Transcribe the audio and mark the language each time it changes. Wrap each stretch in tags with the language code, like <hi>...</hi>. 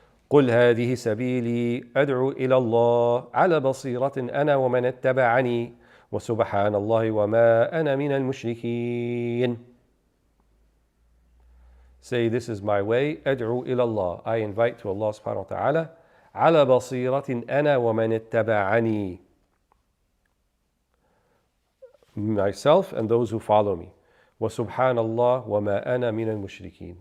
<ar>قل هذه سبيلي أدعو إلى الله على بصيرة أنا ومن اتبعني وسبحان الله وما أنا من المشركين.</ar> <en>Say, this is my way,</en> <ar>أدعو إلى الله.</ar> <en>I invite to Allah subhanahu wa ta'ala</en> <ar>على بصيرة أنا ومن اتبعني.</ar> <en>Myself and those who follow me.</en> <ar>وسبحان الله وما أنا من المشركين.</ar>